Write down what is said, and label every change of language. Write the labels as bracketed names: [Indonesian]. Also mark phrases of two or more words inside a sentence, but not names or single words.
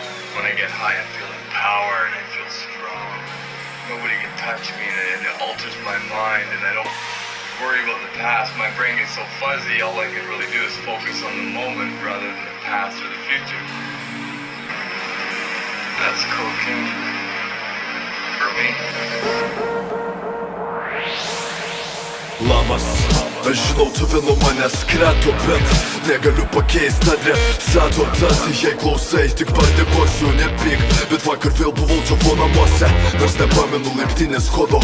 [English] When I get high, I feel empowered, I feel strong. Nobody can touch me, and it alters my mind, and I don't worry about the past. My brain gets so fuzzy, all I can really do is focus on the moment rather than the past or the future. That's cocaine for me. [Lithuanian] Labas, aš žinau, tu vėl manęs krato, bet negaliu pakeist adresato. Tad jei klausai, tik padėkosiu, nepyk. Bet vakar vėl buvau tavo namuose, nors nepamenu laiptinės kodo.